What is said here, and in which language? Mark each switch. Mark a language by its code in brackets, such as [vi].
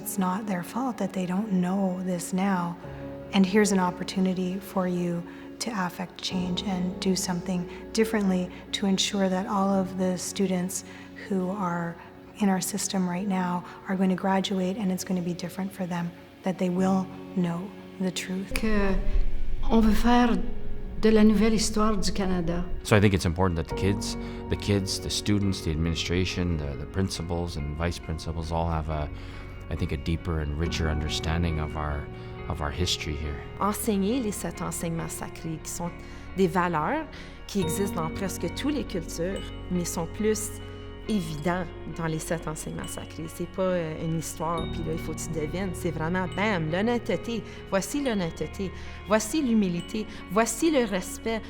[en] It's not their fault that they don't know this now. And here's an opportunity for you to affect change and do something differently to ensure that all of the students who are in our system right now are going to graduate, and it's going to be different for them, that they will know the truth. [fr] On veut faire de la nouvelle histoire du Canada. [en] So I think it's important that the kids, the students, the administration, the principals and vice principals all have a deeper and richer understanding of our history here. [fr] Enseigner les 7 enseignements sacrés qui sont des valeurs qui existent dans presque toutes les cultures, mais sont plus évident dans les 7 enseignements sacrés. C'est pas une histoire, puis là, il faut que tu devines. C'est vraiment, bam, l'honnêteté. Voici l'honnêteté. Voici l'humilité. Voici le respect.